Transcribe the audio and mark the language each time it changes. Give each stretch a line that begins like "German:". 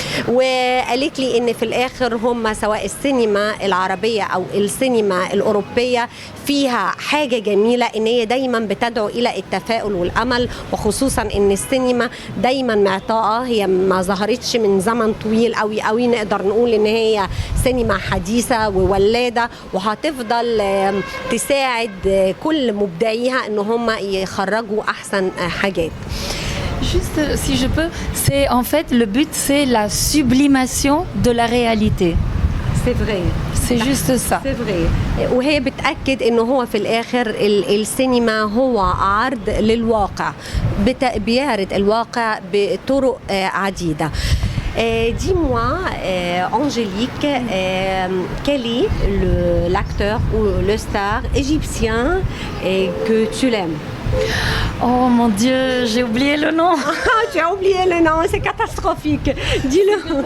Arabic: وقالت لي ان في الاخر هم سواء السينما العربية او السينما الأوروبية فيها حاجة جميلة ان هي دايما بتدعو الى التفاؤل والامل، وخصوصا ان السينما دايما معطاءة، هي ما ظهرتش من زمن طويل قوي نقدر نقول ان هي سينما حديثة وولادة، وهتفضل تساعد كل مبدعيها ان هم يخرجوا احسن حاجات.
French: Juste, si je peux, c'est en fait le but, c'est la sublimation de la réalité. C'est vrai. C'est juste ça. C'est vrai.
Arabic: وهي بتأكد إنه هو في الآخر السينما هو عرض للواقع، بيعرض الواقع بطرق عديدة.
French: Dis-moi, Angélique, quel est l'acteur ou le star égyptien que tu l'aimes? Oh mon Dieu, j'ai oublié le nom. Tu as oublié le nom, c'est catastrophique. Dis-le.